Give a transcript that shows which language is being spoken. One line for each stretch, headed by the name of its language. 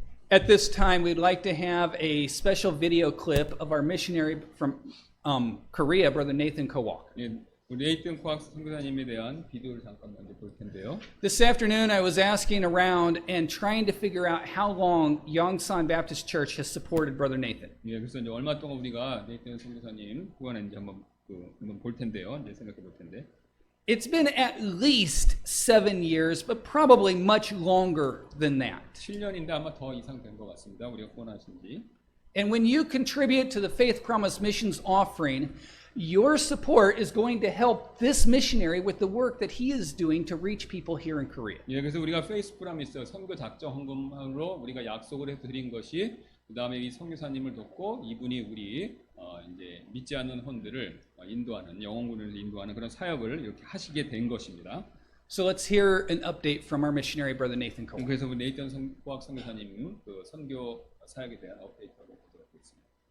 English: At this time, we'd like to have a special video clip of our missionary from Korea, Brother Nathan Kowalk.
Korean: 예, 우리 네이튼 코악 선교사님에 대한 비디오를 잠깐 먼저 볼 텐데요.
English: This afternoon, I was asking around and trying to figure out how long Yongsan Baptist Church has supported Brother Nathan.
Korean: 예, 그래서 이제 얼마 동안 우리가 네이튼 선교사님 후원했는지 한번 볼 텐데요. 이제 생각해 볼 텐데.
English: It's been at least 7 years, but probably much longer than that.
Korean: 7년인데 아마 더 이상 된 것 같습니다. 우리가 후원하신 지.
English: And when you contribute to the Faith Promise Missions offering, your support is going to help this missionary with the work that he is doing to reach people here in Korea.
Korean: 예, 그래서 우리가 페이스 프라미스 선교 작정 헌금으로 우리가 약속을 해서 드린 것이 그다음에 이 선교사님을 돕고 이분이 우리 이제 믿지 않는 혼들을 인도하는 영혼군을 인도하는 그런 사역을 이렇게 하시게 된 것입니다.
English: So let's hear an update from our missionary brother Nathan Cole.
Korean: 그래서 우리 네이튼 코악 선교사님 그 선교 사역에 대한 업데이트를 보도록 하겠습니다.